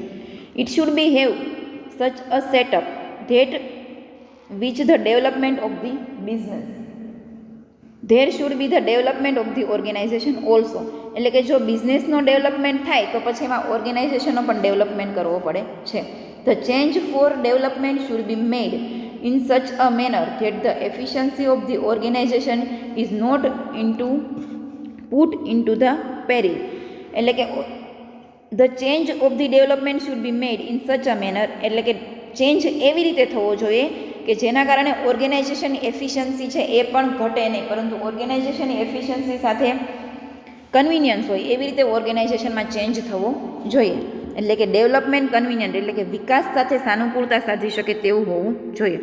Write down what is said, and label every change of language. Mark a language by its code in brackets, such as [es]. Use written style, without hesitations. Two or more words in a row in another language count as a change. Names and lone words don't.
[en] It should be have such a setup that which the development of the business there should be the development of the organization also. [gu] એટલે કે જો બિઝનેસનો ડેવલપમેન્ટ થાય તો પછી એમાં ઓર્ગેનાઇઝેશનનો પણ ડેવલપમેન્ટ કરવો પડે છે. [en] The change for development should be made in such a manner that the efficiency of the organization is not put into the peril. એટલે કે the change of the development should be made in such a manner એટલે કે ચેન્જ એવી રીતે થવો જોઈએ કે જેના કારણે ઓર્ગેનાઇઝેશનની એફિશિયન્સી છે એ પણ ઘટે નહીં, પરંતુ ઓર્ગેનાઇઝેશનની એફિશિયન્સી સાથે કન્વિનિયન્સ હોય એવી રીતે ઓર્ગેનાઇઝેશનમાં ચેન્જ થવો જોઈએ. [gu] એટલે કે [en] development convenient [gu] એટલે કે વિકાસ સાથે સાનુકૂળતા સાધી શકે તેવું હોવું જોઈએ.